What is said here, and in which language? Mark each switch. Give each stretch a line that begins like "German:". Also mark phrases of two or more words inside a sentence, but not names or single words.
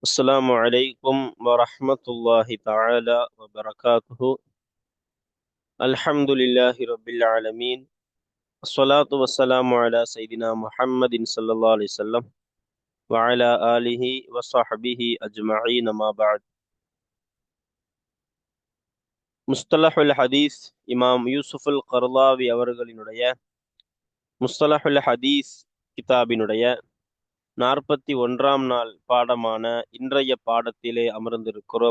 Arabic: السلام عليكم ورحمة الله تعالى وبركاته. الحمد لله رب العالمين. الصلاة والسلام على سيدنا محمد صلى الله عليه وسلم وعلى آله وصحبه أجمعين ما بعد.
Tamil: முஸ்தலஹுல் ஹதீஸ் இமாம் யூசுஃபுல் கர்லாவி அவர்களினுடைய முஸ்தலஹுல் ஹதீஸ் கிதாபினுடைய 41ஆம் நாள் பாடமான இன்றைய பாடத்திலே அமர்ந்திருக்கிறோம்.